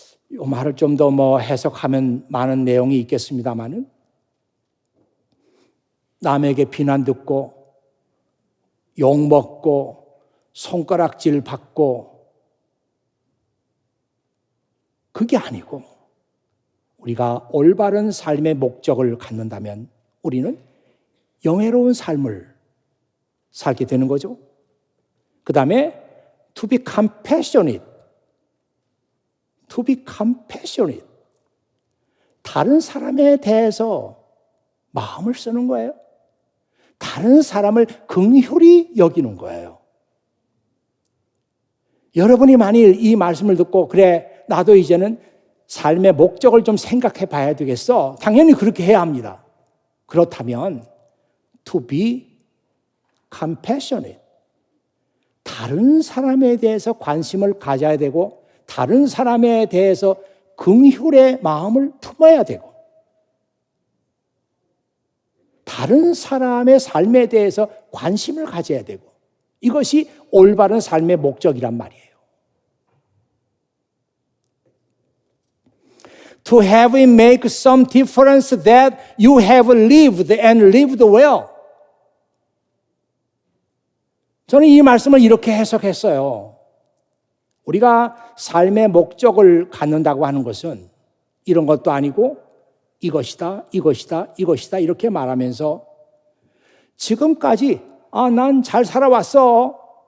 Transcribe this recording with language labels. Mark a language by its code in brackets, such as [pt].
[ko] 이 말을 좀 더 해석하면 많은 내용이 있겠습니다만은 남에게 비난 듣고 욕먹고 손가락질 받고 그게 아니고 우리가 올바른 삶의 목적을 갖는다면 우리는 영예로운 삶을 살게 되는 거죠. 그 다음에 [en] to be compassionate. To be compassionate. [ko] 다른 사람에 대해서 마음을 쓰는 거예요. 다른 사람을 긍휼히 여기는 거예요. 여러분이 만일 이 말씀을 듣고 그래, 나도 이제는 삶의 목적을 좀 생각해 봐야 되겠어. 당연히 그렇게 해야 합니다. 그렇다면 [en] to be compassionate. [ko] 다른 사람에 대해서 관심을 가져야 되고 다른 사람에 대해서 긍휼의 마음을 품어야 되고 다른 사람의 삶에 대해서 관심을 가져야 되고 이것이 올바른 삶의 목적이란 말이에요. [en] To have it make some difference that you have lived and lived well. [ko] 저는 이 말씀을 이렇게 해석했어요. 우리가 삶의 목적을 갖는다고 하는 것은 이런 것도 아니고 이것이다, 이것이다, 이것이다 이렇게 말하면서 지금까지 난 잘 살아왔어.